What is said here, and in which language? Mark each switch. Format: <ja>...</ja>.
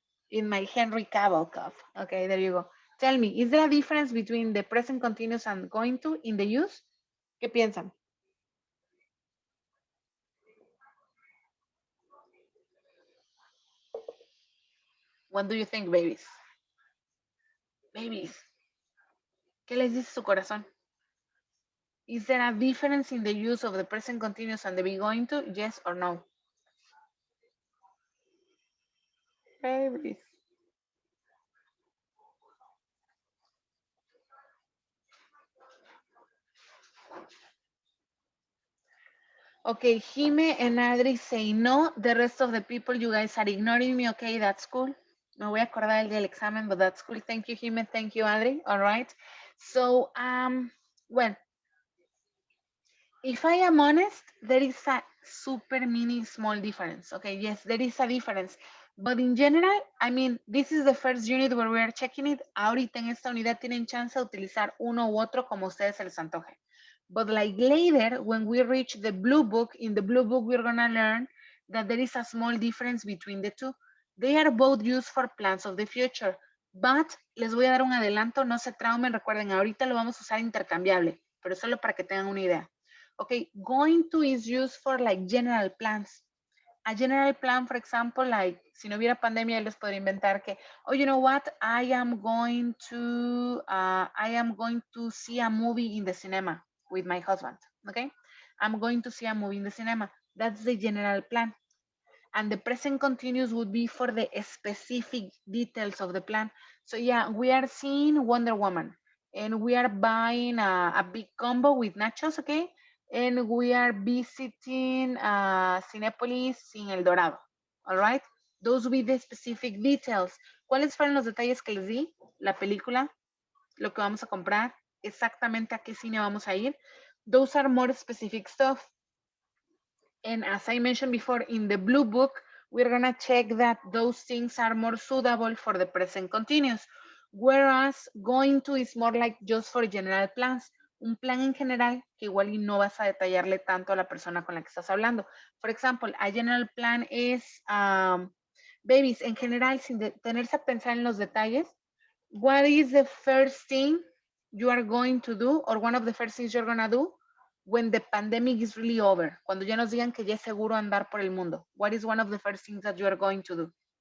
<en>In my Henry Cavill cup. Okay, there you go. Tell me, is there a difference between the present continuous and going to in the use?</en> <es>¿Qué piensan?</es> <en>What do you think, babies?</en> <es>Babies, ¿qué les dice su corazón?</es> <en>Is there a difference in the use of the present continuous and the be going to? Yes or no? Babies. Okay, Jime and Adri say no. The rest of the people, you guys are ignoring me. Okay, that's cool.</en> <es>Me voy a acordar del examen,</es> <en>but that's cool. Thank you, Jime. Thank you, Adri. All right. So, well, if I am honest, there is a super mini small difference. Okay, yes, there is a difference. But in general, I mean, this is the first unit where we are checking it.</en> <es>Ahorita en esta unidad tienen chance de utilizar uno u otro como ustedes se les antoje.</es> <en>But like later, when we reach the blue book, in the blue book, we're gonna learn that there is a small difference between the two. They are both used for plans of the future. But</en> <es>les voy a dar un adelanto, no se traumen, recuerden, ahorita lo vamos a usar intercambiable, pero solo para que tengan una idea.</es> <en>Okay, going to is used for like general plans. A general plan, for example, like</en> <es>si no hubiera pandemia, les podría inventar que,</es> <en>oh, you know what, I am going to see a movie in the cinema with my husband. Okay, I'm going to see a movie in the cinema. That's the general plan. And the present continuous would be for the specific details of the plan. So yeah, we are seeing Wonder Woman and we are buying a big combo with nachos, okay? And we are visiting Cinépolis in El Dorado, all right? Those will be the specific details.</en> <es>¿Cuáles fueron los detalles que les di? La película, lo que vamos a comprar, exactamente a qué cine vamos a ir.</es> <en>Those are more specific stuff. And as I mentioned before, in the blue book, we're gonna check that those things are more suitable for the present continuous. Whereas going to is more like just for general plans.</en> <es>Un plan en general que igual y no vas a detallarle tanto a la persona con la que estás hablando.</es> <en>For example, a general plan</en> <es>es, babies, en general, sin detenerse a pensar en los detalles,</es> <en>what is the first thing you are going to do or one of the first things you're gonna do when the pandemic is really over?</en> <es>Cuando ya nos digan que ya es seguro andar por el mundo.</es> <en>What is one of the first things that you are going to do?</en>